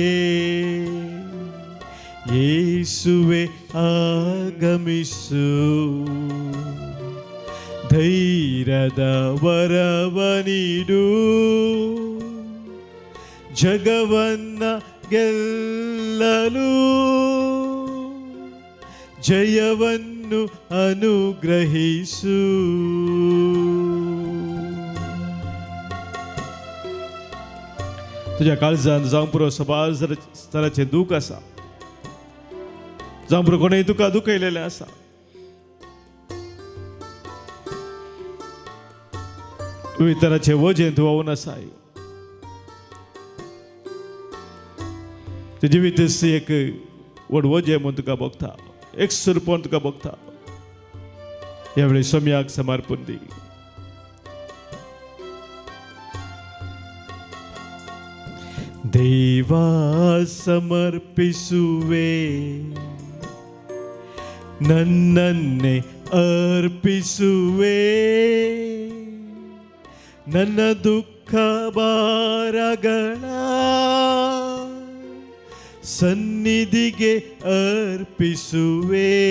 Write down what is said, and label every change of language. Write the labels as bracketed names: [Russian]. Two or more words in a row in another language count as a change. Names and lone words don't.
[Kannada] ಯೇಸುವೆ ಆಗಮಿಸು, ಧೈರ್ಯದ ವರವ ನೀಡು. ಜಗವನ್ನ ಗೆಲ್ಲಲು ಜಯವನ್ನು ಅನುಗ್ರಹಿಸು. [Konkani] तुझ्या काळजांत जावपुरो सबार स्तराचें दूख आसा, जावपुरो कोणेय तुका दुखयलेलें आसा, वितराचे वजें तूं वावून आसाय. तुजें जिवीत एक व्हड वजें म्हूण तुका भोगता, एक सुरपण तुका भोगता. ह्या वेळी सोम्याक समर्पण दी. [Kannada] ದೇವಾ ಸಮರ್ಪಿಸುವೆ, ನನ್ನನ್ನೇ ಅರ್ಪಿಸುವೆ. ನನ್ನ ದುಃಖ ಭಾರಗಳ ಸನ್ನಿಧಿಗೆ ಅರ್ಪಿಸುವೆ.